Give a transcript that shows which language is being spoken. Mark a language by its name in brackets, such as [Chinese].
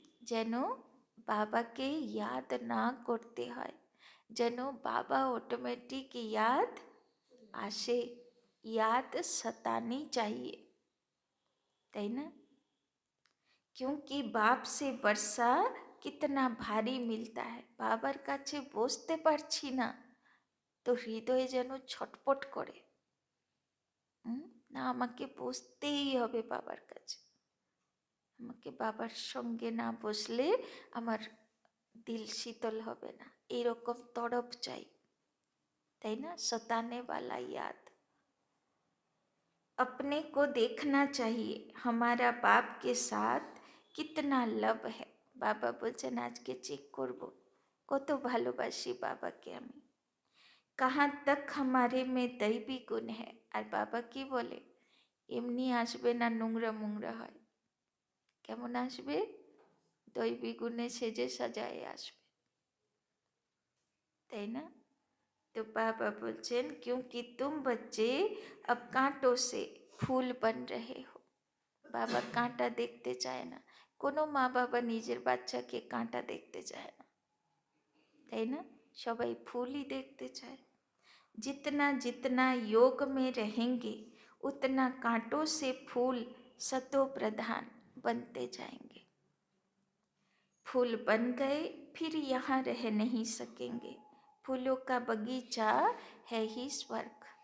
[Bangla] যেন বাবাকে याद না করতে হয়, যেন বাবা অটোমেটিক याद আসে, [Hindi] याद सतानी चाहिए, [Bangla] তাই না? [Hindi] क्योंकि बाप से वर्षा कितना भारी मिलता है। [Bangla] বাবার কাছে বসতে পারছি না তো হৃদয়ে যেন ছটপট করে, না আমাকে বসতেই হবে বাবার কাছে, আমাকে বাবার সঙ্গে না বসলে আমার দিল শীতল হবে না, এরকম তড়প চাই, তাই না? [Hindi] सताने वाला याद। अपने को देखना चाहिए हमारा बाप के साथ कितना लब है। [Bangla] বাবা বলছেন আজকে চেক করব কত ভালোবাসি বাবাকে আমি। [Hindi] कहाँ तक हमारे में दैवी गुण है। [Bangla] আর বাবা কি বলে, এমনি আসবে না, নোংরা মোংরা হয়। কেমন আসবে? দৈবী গুণে সেজে সাজায় আসবে, তাই না? [Hindi] तो बाबा बोलছেন क्योंकि तुम बच्चे अब कांटों से फूल बन रहे हो। [Bangla] বাবা কাঁটা দেখতে চায় না, কোনো মা বাবা নিজের বাচ্চাকে কাঁটা দেখতে চায় না, তাই না? সবাই ফুলই দেখতে চায়। [Hindi] जितना जितना योग में रहेंगे उतना कांटों से फूल सतो प्रधान बनते जाएंगे। फूल बन गए फिर यहाँ रह नहीं सकेंगे। फूलों का बगीचा है ही स्वर्ग।